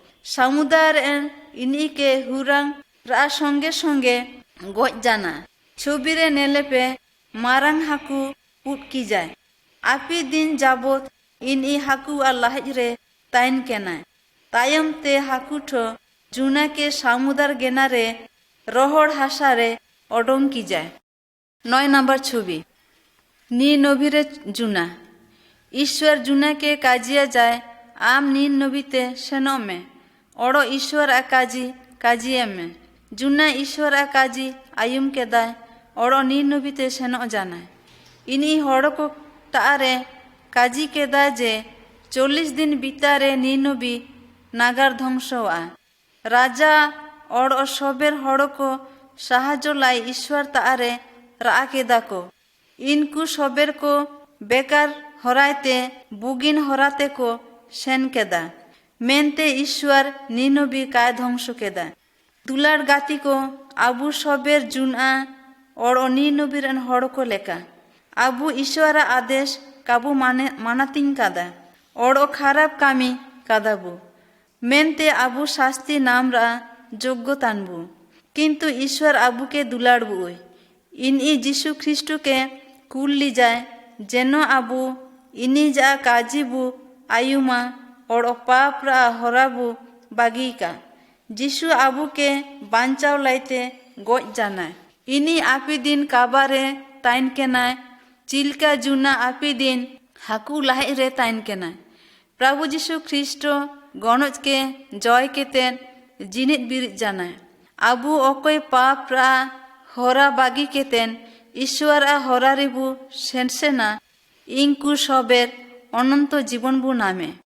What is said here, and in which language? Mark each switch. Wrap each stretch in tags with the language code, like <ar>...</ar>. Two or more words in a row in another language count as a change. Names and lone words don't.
<sat>समुद्र इनी के हुरांग रा संगे संगे गोज जाना छबिरे नेले पे मारंग हाकू पुट की जाए आपी दिन जाबोत इनी हाकू आ लाहज रे ताइन केना तायम ते हाकू ठो जुना के समुद्र गेना रे रोहड़ हासा रे ओडोंग की जाए 9 नंबर छवि नी नबीरे जुना ईश्वर जुना के काजिया जाए आम नीन नबीते सेनो में ओड़ो ईश्वर आकाजी काजिए में जुना ईश्वर आकाजी आयुम के दाय ओड़ो नीन नबीते सेनो जाना इनी होड़ को तारे काजी के दाय जे 40 दिन बीतारे नीन नबी नागार ध्वंसवा राजा ओड़ो सबेर होड़ को साहाज्य लाई ईश्वर तारे रा के दाको इनकू सबेर को बेकार हराते बुगिन हराते को सेन केदा मेनते ईश्वर नीनबी काय ध्वंस केदा दुलार गाती को आबू सबेर जुना और नीनबीर हड़ को लेका आबू ईश्वर आदेश काबू मानातिंग कादा और खराब कामी कादाबू मेनते आबू शास्ति नाम रा योग्य तानबू किंतु ईश्वर आबू के दुलार बुई इन जीशु ख्रिस्टु के कुल ली जाए जेनो आबू इनी जा काजीबू आयुमा और पाप रा हराबू बागी का जीशु आबू के बांचाव लाइते गोज जाना इनी आपी दिन काबारे ताइन के नाय चिलका जुना आपी दिन हाकू लाहे रे ताइन के नाय प्रभु जीशु ख्रिस्टो गणज के जय के तेन जिनित बिरित जाना आबू ओकोय पाप रा हरा बागी के तेन ईश्वर आ हरा रेबू सेनसेना इंकु सबेर अनंत जीवन बु नामे</sat>